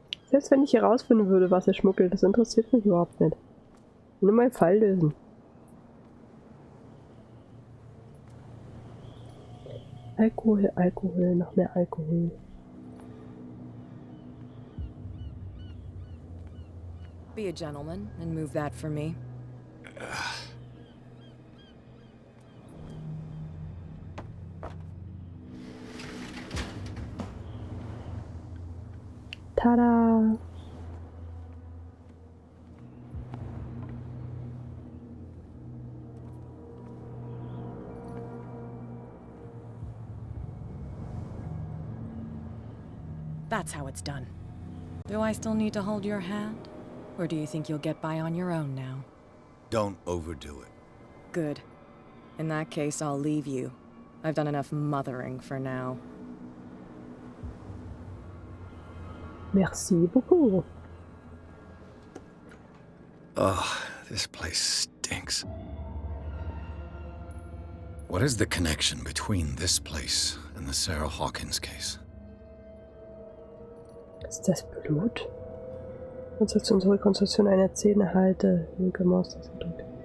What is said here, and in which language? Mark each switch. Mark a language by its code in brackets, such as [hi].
[de] Selbst wenn ich herausfinden würde, was er schmuggelt, das interessiert mich überhaupt nicht. Nur mal einen Fall lösen. Alkohol, Alkohol, noch mehr Alkohol. [en] Be a gentleman and move that for me. Tada! That's how it's done. Do I still need to hold your hand? Or do you think you'll get by on your own now? Don't overdo it. Good. In that case, I'll leave you. I've done enough mothering for now. [fr] Merci beaucoup. [en] Ugh, this place stinks. What is the connection between this place and the Sarah Hawkins case? [de] Ist das Blut? Konstruktion zur Rekonstruktion einer Szene halte. Linke Maustaste gedrückt.